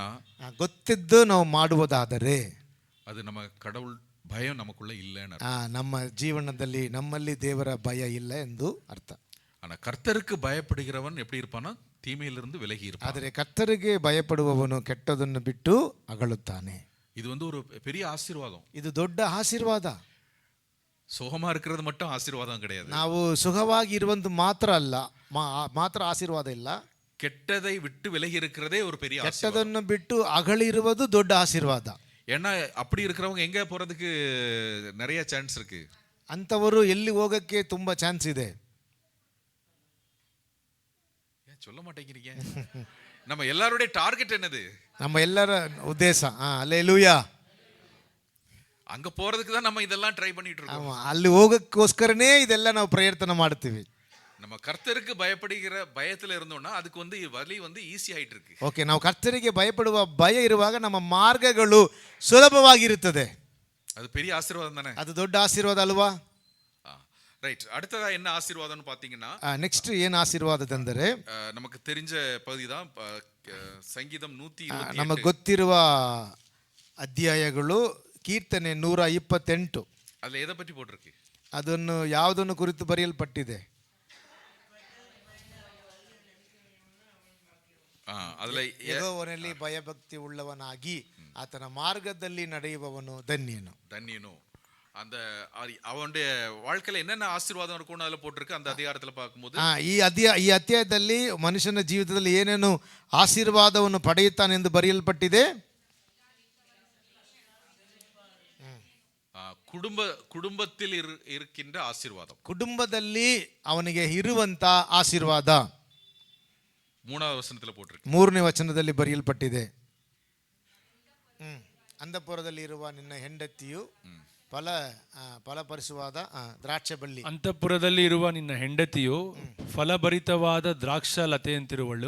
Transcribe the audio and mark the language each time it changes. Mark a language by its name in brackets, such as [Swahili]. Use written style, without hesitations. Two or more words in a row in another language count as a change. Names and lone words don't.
[Kannada] ಗೊತ್ತಿದ್ದು ನಾವು ಮಾಡುವುದಾದರೆ [Tamil] அது நம்ம கடவுள் பயம் நமக்குள்ள இல்லைன்னு, [Kannada] ನಮ್ಮ ಜೀವನದಲ್ಲಿ ನಮ್ಮಲ್ಲಿ ದೇವರ ಭಯ ಇಲ್ಲ ಎಂದು ಅರ್ಥ. [Tamil] ஆனா கர்த்தருக்கு பயப்படுகிறவன் எப்படி இருப்பானா தீமையிலிருந்து விலகி இருப்பான். [Kannada] ಆದರೆ ಕರ್ತರಿಗೆ ಭಯಪಡುವವನು ಕೆಟ್ಟದನ್ನು ಬಿಟ್ಟು ಅಗಳುತ್ತಾನೆ. [Tamil] இது வந்து ஒரு பெரிய ஆசீர்வாதம். [Kannada] ಇದು ದೊಡ್ಡ ಆಶೀರ್ವಾದ. [Tamil] சுகமா இருக்கிறது மட்டும் ஆசீர்வாதம் கிடையாது. [Kannada] ನಾವು ಸುಖವಾಗಿ ಇರುವಂತ ಮಾತ್ರ ಆಶೀರ್ವಾದ ಇಲ್ಲ. [Tamil] கெட்டதை விட்டு விலகி இருக்கிறதே ஒரு பெரிய ஆசீர்வாதம். [Kannada] ಕೆಟ್ಟದನ್ನು ಬಿಟ್ಟು ಅಗಳಿರುವುದು ದೊಡ್ಡ ಆಶೀರ್ವಾದ. [Tamil] ஏன்னா அப்படி இருக்கிறவங்க எங்க போறதுக்கு நிறைய சான்ஸ் இருக்கு. [Kannada] ಅಂಥವರು ಎಲ್ಲಿ ಹೋಗಕ್ಕೆ ತುಂಬಾ ಚಾನ್ಸ್ ಇದೆ. [Tamil] ஏன் சொல்ல மாட்டேங்கிறீங்க? நம்ம எல்லாருடைய டார்கெட் என்னது? [Kannada] ನಮ್ಮ ಎಲ್ಲರ ಉದ್ದೇಶ அல்லேலூயா. [Tamil] அங்க போறதுக்கு தான் நம்ம இதெல்லாம் ட்ரை பண்ணிட்டு இருக்கோம். [Kannada] ಅಲ್ಲಿ ಹೋಗಕ್ಕೋಸ್ಕರನೇ ಇದೆಲ್ಲ ನಾವು ಪ್ರಯತ್ನ ಮಾಡ್ತೀವಿ. [Tamil] நம்ம கர்த்தருக்கு பயப்படுகிற பயத்துல இருந்தோம்னா அதுக்கு வழி ஈஸி ஆயிட்டு இருக்கு. [Kannada] ಓಕೆ, ನಾವು ಕರ್ತನಿಗೆ ಭಯಪಡುವ ಭಯ ಇರುವಾಗ ನಮ್ಮ ಮಾರ್ಗಗಳು ಸುಲಭವಾಗಿರುತ್ತದೆ. [Tamil] அது பெரிய ஆசீர்வாதம் தானே? [Kannada] ಅದು ದೊಡ್ಡ ಆಶೀರ್ವಾದ ಅಲ್ವಾ? [Tamil] ரைட். அடுத்ததா என்ன ஆசீர்வாதம்னு பாத்தீங்கன்னா, [Kannada] ನೆಕ್ಸ್ಟ್ ಏನು ಆಶೀರ್ವಾದದಂದರೆ [Tamil] நமக்கு தெரிஞ்ச பகுதி தான் ಸಂಗೀತಂ 128. [Kannada] ನಮಗೆ ಗೊತ್ತಿರುವ ಅಧ್ಯಾಯಗಳು ಕೀರ್ತನೆ 128. [Tamil] அதுல எதை பற்றி போட்டிருக்கு? [Kannada] ಅದನ್ನು ಯಾವುದನ್ನು ಕುರಿತು ಬರೆಯಲ್ಪಟ್ಟಿದೆ? [Tamil] அதுல [Kannada] ಯೆಹೋವನಲ್ಲಿ ಭಯಭಕ್ತಿ ಉಳ್ಳವನಾಗಿ ಆತನ ಮಾರ್ಗದಲ್ಲಿ ನಡೆಯುವವನು ಧನ್ಯನು. [Tamil] தன்யனோ அந்த அவனுடைய வாழ்க்கையில என்னென்ன ஆசீர்வாதம் இருக்கும்னு அதுல போட்டிருக்கு. அந்த அதிகாரத்துல பார்க்கும்போது [Kannada] ಈ ಅಧ್ಯಾಯದಲ್ಲಿ ಮನುಷ್ಯನ ಜೀವಿತದಲ್ಲಿ ಏನೇನು ಆಶೀರ್ವಾದವನ್ನು ಪಡೆಯುತ್ತಾನೆಂದು ಬರೆಯಲ್ಪಟ್ಟಿದೆ. [Tamil] குடும்பத்தில் இருக்கின்ற ஆசீர்வாதம், [Kannada] ಕುಟುಂಬದಲ್ಲಿ ಅವನಿಗೆ ಇರುವಂತ ಆಶೀರ್ವಾದ [Tamil] 3வது ವಚನத்துல போட்டிருக்கு. [Kannada] 3ನೇ ವಚನದಲ್ಲಿ ಬರೆಯಲ್ಪಟ್ಟಿದೆ. ಅಂತಃಪುರದಲ್ಲಿ ಇರುವ ನಿನ್ನ ಹೆಂಡತಿಯು ಫಲಭರಿತವಾದ ದ್ರಾಕ್ಷ ಬಳ್ಳಿ. ಅಂತಃಪುರದಲ್ಲಿ ಇರುವ ನಿನ್ನ ಹೆಂಡತಿಯು ಫಲಭರಿತವಾದ ದ್ರಾಕ್ಷಾಲತೆಯಂತಿರುವಳು.